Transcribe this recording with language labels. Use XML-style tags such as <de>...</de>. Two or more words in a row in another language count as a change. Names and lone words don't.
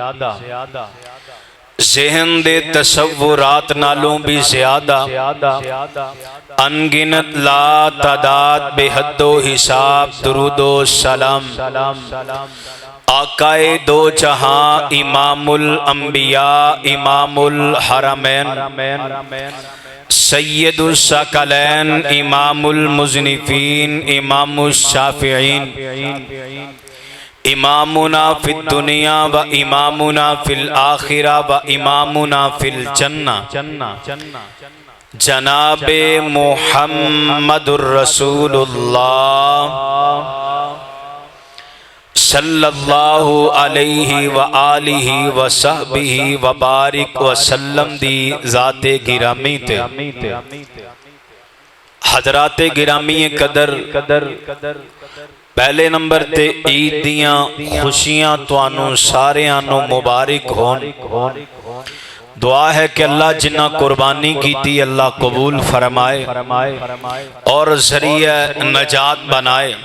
<pa>ذہن دے تصورات نالوں بھی زیادہ,</pa> <ur>ان گنت لاتعداد بے حد و حساب درود و سلام آقائے دو جہاں</ur> <ar>إمام الأنبياء إمام الحرمين سيد الثقلين إمام المصنفين إمام الشافعين إمامنا في الدنيا وإمامنا في الآخرة وإمامنا في الجنة</ar> <ur>جنابِ محمد رسول اللہ</ur> <ar>صلى الله عليه وآله وصحبه وبارك وسلم</ar> <pa>دی ذاتِ گرامی تے حضراتِ گرامی قدر پہلے نمبر تے عید دیاں خوشیاں تہانوں ساریاں نوں مبارک ہون.</pa> <ur>دعا ہے کہ اللہ جناں قربانی کی تھی اللہ قبول فرمائے اور ذریعہ نجات بنائے.</ur>